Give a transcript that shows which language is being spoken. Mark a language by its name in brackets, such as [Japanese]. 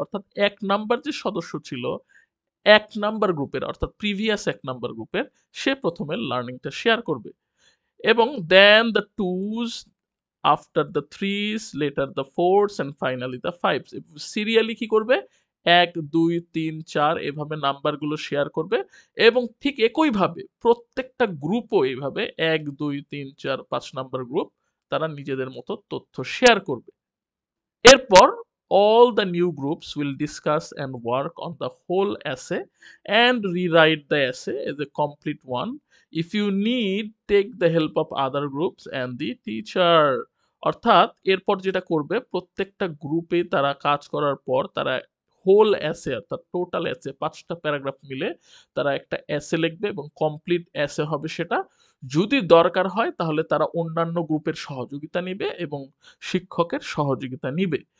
[Bangla] অর্থাৎ ১ নাম্বার যে সদস্য ছিল ১ নাম্বার গ্রুপের অর্থাৎ প্রিভিয়াস ১ নাম্বার গ্রুপের সে প্রথমে লার্নিংটা শেয়ার করবে এবং [English] Then the twos, after the threes, later the fours and finally the fives. [Bangla] Serially কি করবে? ১, ২, ৩, ৪ এভাবে নাম্বারগুলো শেয়ার করবে এবং ঠিক একইভাবে প্রত্যেকটা গ্রুপও এইভাবে ১, ২, ৩, ৪, ৫ নাম্বার গ্রুপ তারা নিজেদের মতো তথ্য শেয়ার করবে। এরপর [English] all the new groups will discuss and work on the whole essay and rewrite the essay as a complete one. If you need, take the help of other groups and the teacher. [Bangla] অর্থাৎ এরপর যেটা করবে প্রত্যেকটা গ্রুপে তারা কাজ করার পর তারা হোল এসে অর্থাৎ টোটাল এসে ৫টা প্যারাগ্রাফ মিলে তারা একটা এসে লিখবে এবং কমপ্লিট এসে হবে সেটা। যদি দরকার হয় তাহলে তারা অন্যান্য গ্রুপের সহযোগিতা নিবে এবং শিক্ষকের সহযোগিতা নিবে।